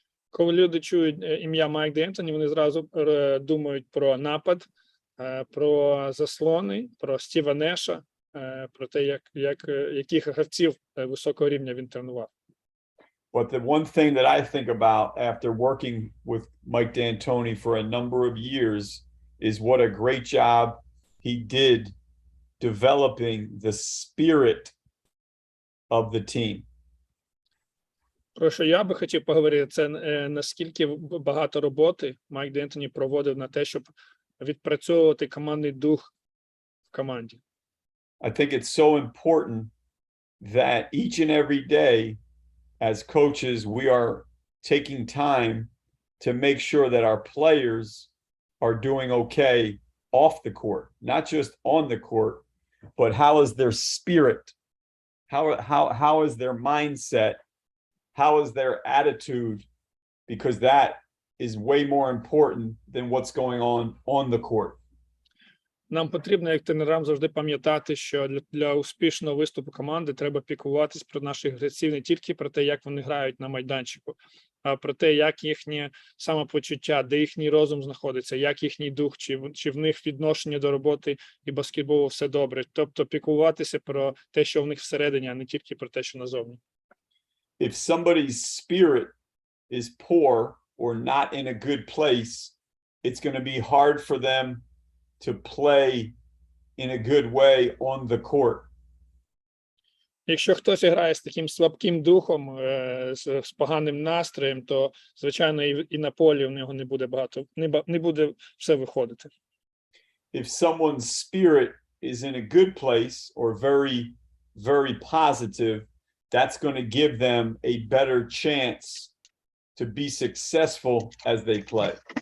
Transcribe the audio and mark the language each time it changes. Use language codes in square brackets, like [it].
[uk] Коли люди чують ім'я Майк Д'Антоні, вони зразу думають про напад, про заслони, про Стіва Неша, про те, яких гравців високого рівня він тренував. [en] But the one thing that I think about after working with Mike D'Antoni for a number of years is what a great job he did developing the spirit of the team. [uk] Про що я би хотів поговорити, це наскільки багато роботи Майк Д'Антоні проводив на те, щоб відпрацьовувати командний дух в команді. [en] I think it's so important that each and every day as coaches, we are taking time to make sure that our players are doing okay off the court, not just on the court, but how is their spirit? How is their mindset? How is their attitude? Because that is way more important than what's going on the court. [uk] Нам потрібно, як тренерам, завжди пам'ятати, що для успішного виступу команди треба піклуватись про наших гравців не тільки про те, як вони грають на майданчику, а про те, як їхнє самопочуття, де їхній розум знаходиться, як їхній дух, чи в них відношення до роботи і баскетболу все добре. Тобто піклуватися про те, що в них всередині, а не тільки про те, що назовні. [en] If somebody's spirit is poor or not in a good place, it's going to be hard for them to play in a good way on the court. [uk] Якщо хтось грає з таким слабким духом, з поганим настроєм, то, звичайно, і на полі в нього не буде все виходити. [en] If someone's spirit is in a good place or very, very positive, that's going to give them a better chance to be successful as they play.